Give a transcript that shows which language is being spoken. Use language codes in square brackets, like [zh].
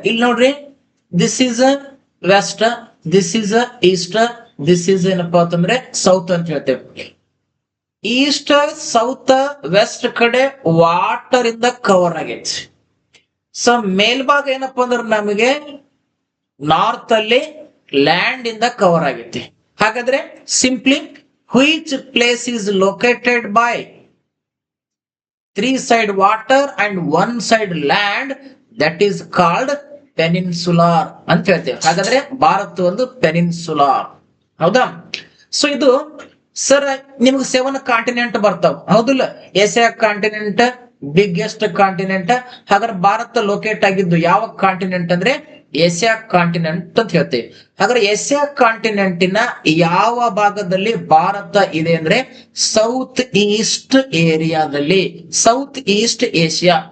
[kn] ಇಲ್ಲಿ ನೋಡ್ರಿ, [en] this is west, this is east, this is [kn] ಏನಪ್ಪಾ ಅಂತಂದ್ರೆ ಸೌತ್ ಅಂತ ಹೇಳ್ತೇವೆ. ಈಸ್ಟ್, ಸೌತ್, ವೆಸ್ಟ್ ಕಡೆ ವಾಟರ್ ಇಂದ ಕವರ್ ಆಗೈತಿ. ಸೊ ಮೇಲ್ಭಾಗ ಏನಪ್ಪಾ ಅಂದ್ರೆ ನಮಗೆ ನಾರ್ತ್ ಅಲ್ಲಿ ಲ್ಯಾಂಡ್ ಇಂದ ಕವರ್ ಆಗೈತಿ. [en] ಹಾಗಾದ್ರೆ simply which place is located by 3 side water and 1 side land, that is called peninsular [kn] ಅಂತ ಹೇಳ್ತೇವೆ. ಹಾಗಾದ್ರೆ ಭಾರತ ಒಂದು ಪೆನಿನ್ಸುಲಾರ್, ಹೌದಾ? ಸೊ ಇದು ಸರ್ ನಿಮ್ಗೆ 7 ಕಾಂಟಿನೆಂಟ್ ಬರ್ತಾವ, ಹೌದಿಲ್ಲ? Asia continent biggest continent. ಹಾಗಾದ್ರೆ ಭಾರತ ಲೊಕೇಟ್ ಆಗಿದ್ದು ಯಾವ ಕಾಂಟಿನೆಂಟ್ ಅಂದ್ರೆ ಏಷ್ಯಾ ಕಾಂಟಿನೆಂಟ್ ಅಂತ ಹೇಳ್ತೇವೆ. ಹಾಗಾದ್ರೆ ಏಷ್ಯಾ ಕಾಂಟಿನೆಂಟಿನ ಯಾವ ಭಾಗದಲ್ಲಿ ಭಾರತ ಇದೆ ಅಂದ್ರೆ ಸೌತ್ ಈಸ್ಟ್ ಏರಿಯಾದಲ್ಲಿ, ಸೌತ್ ಈಸ್ಟ್ ಏಷ್ಯಾ.